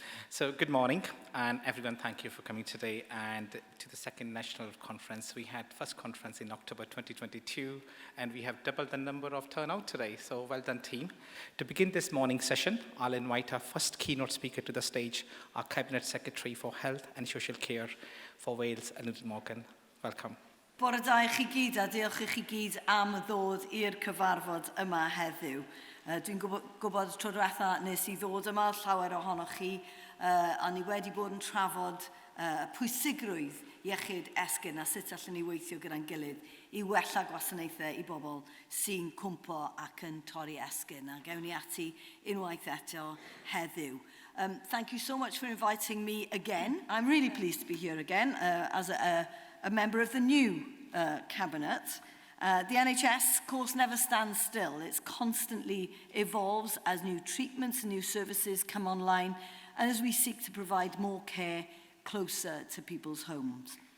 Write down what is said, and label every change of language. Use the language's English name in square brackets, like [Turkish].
[English] So good morning, and everyone, thank you for coming today and to the second national conference. We had first conference in October 2022, and we have doubled the number of turnout today, so well done team. To begin this morning session, I'll invite our first keynote speaker to the stage, our Cabinet Secretary for Health and Social Care for Wales, Eluned Morgan. Welcome. [Welsh] Bore da I chi gyd a diolch I chi gyd am ddod i'r cyfarfod yma heddiw. Dwi'n gwybod tro diwetha nes I ddod yma llawer ohonoch chi a ni wedi bod yn trafod pwysigrwydd iechyd esgyn a sut allan ni weithio gyda'n gilydd I wella gwasanaethau I bobl sy'n cwmpo ac yn torri esgyn a gewn ni ati unwaith eto heddiw. [English] Thank you so much for inviting me again. I'm really pleased to be here again as a member of the new cabinet. The NHS, of course, never stands still. It constantly evolves as new treatments and new services come online and as we seek to provide more care closer to people's homes.